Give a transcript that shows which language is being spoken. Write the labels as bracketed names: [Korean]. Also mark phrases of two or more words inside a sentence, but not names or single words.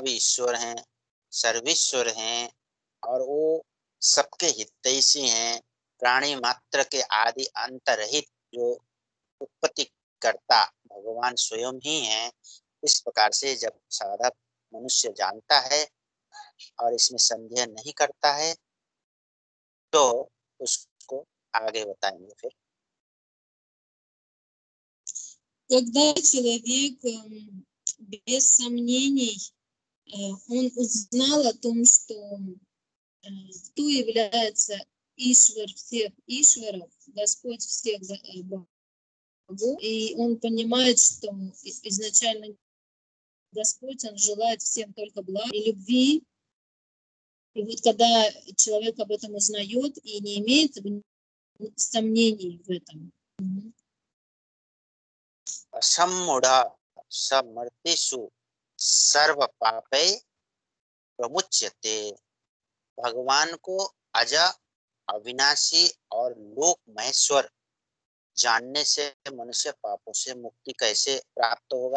[Hindi] भी ईश्वर हैं, सर्वेश्वर हैं, और वो सबके हितैषी हैं, प्राणी मात्र के आदि अंत रहित जो उत्पत्ति करता भगवान स्वयं ही हैं, इस प्रकार से जब साधक मनुष्य जानता है और इसमें संदेह नहीं करता है, तो उसको आगे बताएंगे फिर। [Russian] Когда человек без сомнений он узнал о том, что кто является Ишвар всех Ишваров, Господь всех богов, и он понимает, что изначально Господь, он желает всем только блага и любви. И вот когда человек об этом узнает и не имеет сомнений в этом. [Sanskrit] असम्मूढ़ समर्तिषु सर्व पापै प्रमुच्यते। [Hindi] भगवान को अज, अविनाशी और लोक महेश्वर जानने से मनुष्य पापों से मुक्ति कैसे प्राप्त होगा?